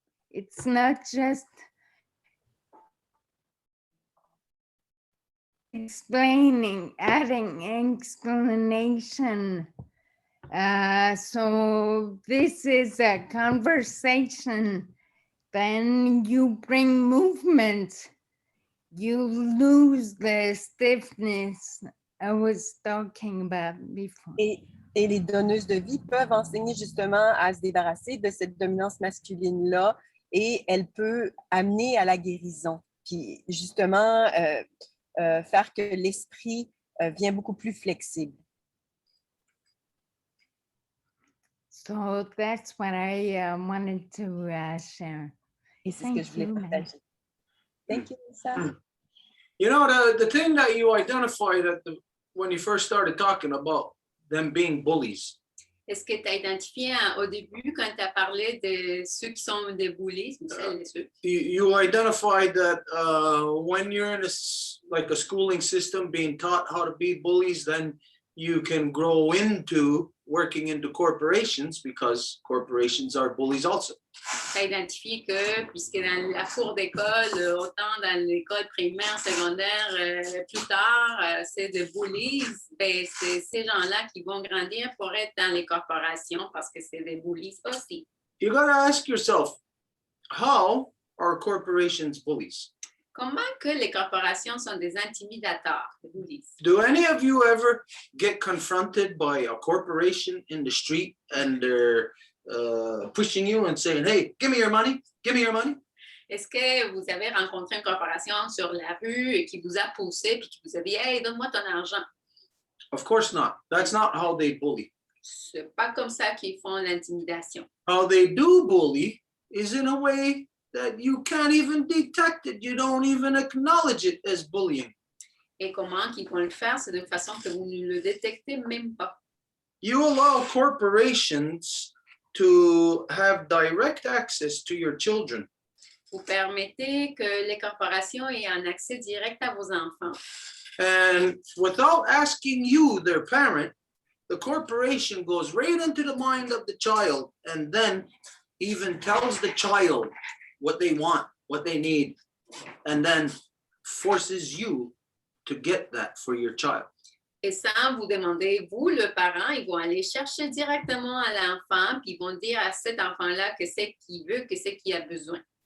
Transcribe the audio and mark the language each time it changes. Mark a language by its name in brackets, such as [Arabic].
[English] It's not just explaining, adding explanation. So this is a conversation. Then you bring movement. You lose the stiffness I was talking about before. [French] Et les donneuses de vie peuvent enseigner justement à se débarrasser de cette dominance masculine-là et elle peut amener à la guérison. Puis justement, faire que l'esprit vient beaucoup plus flexible. [English] So that's what I wanted to share. [French] Et c'est ce que je voulais partager. [English] Thank you, Lisa. You know, the thing that you identified when you first started talking about them being bullies. [French] Est-ce que tu as identifié au début quand tu as parlé de ceux qui sont des bullies, [English] You identified that when you're in a schooling system being taught how to be bullies, then you can grow into working into corporations because corporations are bullies also. [French] Tu as identifié que, puisque dans la cour d'école, autant dans l'école primaire, secondaire, plus tard, c'est des bullies, ben, c'est ces gens-là qui vont grandir pour être dans les corporations parce que c'est des bullies aussi. [English] You got to ask yourself, how are corporations bullies? [French] Comment que les corporations sont des intimidateurs, des bullies? [English] Do any of you ever get confronted by a corporation in the street and they're pushing you and saying, hey, give me your money, give me your money? [French] Est-ce que vous avez rencontré une corporation sur la rue et qui vous a poussé puis qui vous a dit, hey, donne-moi ton argent? [English] Of course not. That's not how they bully. [French] C'est pas comme ça qu'ils font l'intimidation. [English] How they do bully is in a way that you can't even detect it. You don't even acknowledge it as bullying. [French] Et comment qu'ils vont le faire? C'est d'une façon que vous ne le détectez même pas. [English] You allow corporations to have direct access to your children. [French] Vous permettez que les corporations aient un accès direct à vos enfants. [English] And without asking you, their parent, the corporation goes right into the mind of the child and then even tells the child what they want, what they need, and then forces you to get that for your child. [French] Et sans vous demander, vous, le parent, ils vont aller chercher directement à l'enfant, puis ils vont dire à cet enfant-là que c'est qu'il veut, que c'est qu'il a besoin.